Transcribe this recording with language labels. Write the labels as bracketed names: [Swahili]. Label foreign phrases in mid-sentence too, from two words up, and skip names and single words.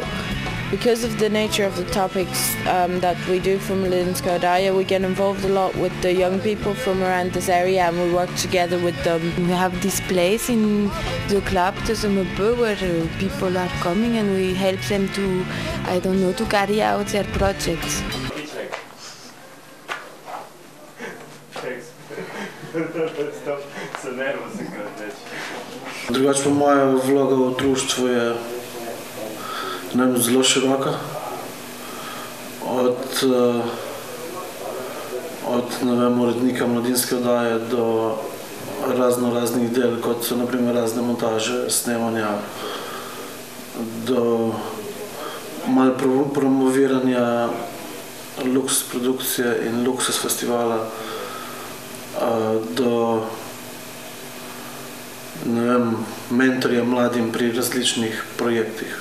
[English] Because of the nature of the topics that we do from Mladinska oddaja, we get involved a lot with the young people from around this area and we work together with them. We have this place in the club, DZMP, where people are coming and we help them to, I don't know, to carry out their projects. [Slovenian] Drugače pa moja vloga v društvu je zelo široka. Od urednika mladinske oddaje do raznih del, kot so naprimer razne montaže, snemanja, do malo promoviranja luks produkcije in luksus festivala, do mentorja mladim pri različnih projektih.